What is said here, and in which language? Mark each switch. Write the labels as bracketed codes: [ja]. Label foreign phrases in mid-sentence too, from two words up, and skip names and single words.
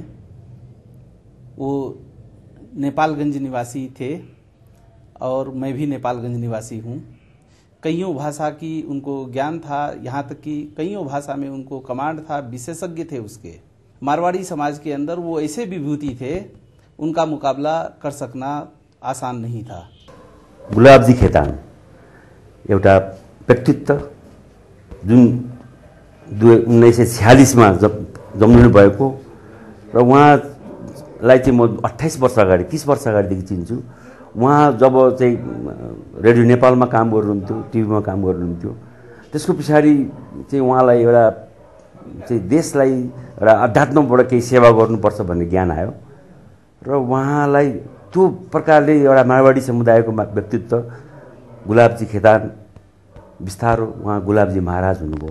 [hi] वो नेपालगंज निवासी थे और मैं भी नेपालगंज निवासी हूँ। कईयों भाषा की उनको ज्ञान था, यहाँ तक कि कईयों भाषा में उनको कमांड था, विशेषज्ञ थे उसके। मारवाड़ी समाज के अंदर वो ऐसे विभूति थे, उनका मुकाबला कर सकना आसान नहीं था। [ne] गुलाबजी खेतान एउटा व्यक्तित्व जुन 1946 में जन्मिनु भएको र उहाँलाई चाहिँ म 28 वर्ष अगाडि, 30 वर्ष अगाडिदेखि चिन्छु। उहाँ जब चाहिँ रेडियो नेपालमा काम गर्नुहुन्थ्यो, टिभीमा काम गर्नुहुन्थ्यो, त्यसको पछाडि चाहिँ उहाँलाई एउटा चाहिँ देशलाई एउटा अध्यात्मबाट केही सेवा गर्नुपर्छ भन्ने ज्ञान आयो र उहाँलाई त्यो प्रकारले एउटा मारवाडी समुदायको व्यक्तित्व गुलाबजी खेतान बिस्तारो उहाँ गुलाबजी महाराज हुनुभयो।